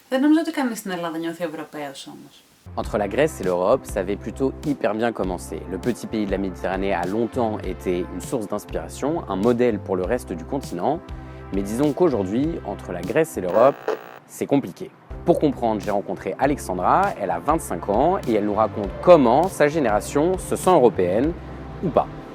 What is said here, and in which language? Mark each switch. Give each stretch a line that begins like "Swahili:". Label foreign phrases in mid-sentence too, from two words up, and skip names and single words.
Greek: Δεν νομίζω ότι κανείς στην Ελλάδα νιώθει Ευρωπαίος όμως.
French: Entre la Grèce et l'Europe, ça avait plutôt hyper bien commencé. Le petit pays de la Méditerranée a longtemps été une source d'inspiration, un modèle pour le reste du continent. Mais disons qu'aujourd'hui, entre la Grèce et l'Europe, c'est compliqué. Pour comprendre, j'ai rencontré Alexandra, elle a 25 ans et elle nous raconte comment sa génération se sent européenne ou pas.